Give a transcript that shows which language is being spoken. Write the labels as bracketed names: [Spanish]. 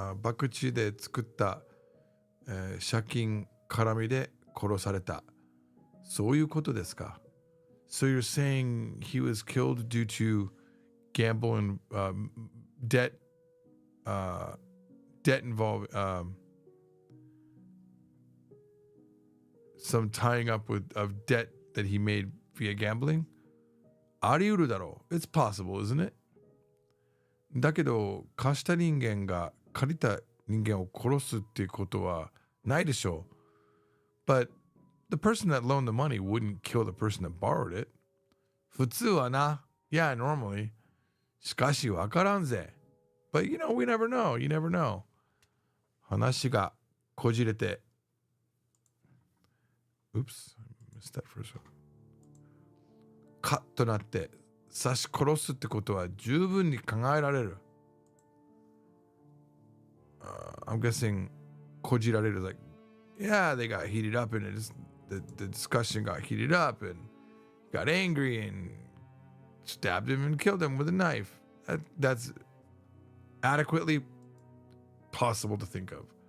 [Japanese] Bakuchi で作った、借金絡みで殺された。そういうことですか? [English] So you're saying he was killed due to gamble and debt involved, some tying up of debt that he made via gambling? [Japanese] あり得るだろう. [English] It's possible, isn't it? [Japanese] だけど、貸した人間が借りた人間を殺すっていうことはないでしょう. [English] But the person that loaned the money wouldn't kill the person that borrowed it. [Japanese] 普通はな. [English] Yeah, normally. [Japanese] しかしわからんぜ. [English] But you know, we never know. You never know. [Japanese] 話がこじれて. [English] Oops, I missed that for a second. [Japanese] カッとなって刺し殺すってことは十分に考えられる。 [English] I'm guessing こじられる like, yeah, they got heated up and the discussion got heated up and got angry and stabbed him and killed him with a knife. That's adequately possible to think of.